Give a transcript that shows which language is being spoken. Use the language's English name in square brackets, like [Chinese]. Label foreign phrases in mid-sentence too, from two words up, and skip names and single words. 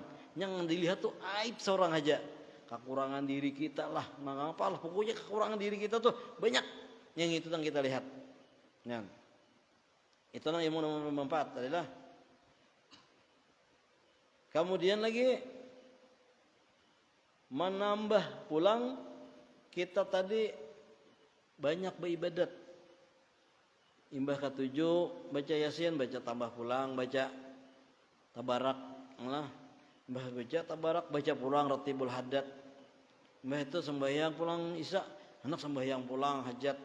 [Indonesian] Yang dilihat tuh aib seorang aja. Kekurangan diri kita lah, mengapa lah pokoknya kekurangan diri kita tuh banyak yang itu yang kita lihat. Nah, itulah yang bermanfaat adalah. [Banjar] Kemudian lagi menambah pulang kita tadi banyak beribadat. Imbah ketujuh baca Yasin, baca tambah pulang, baca tabarak lah. Mbah baca tabarak, baca pulang ratibul hadat. Mbah itu sembahyang pulang isya, anak sembahyang pulang hajat.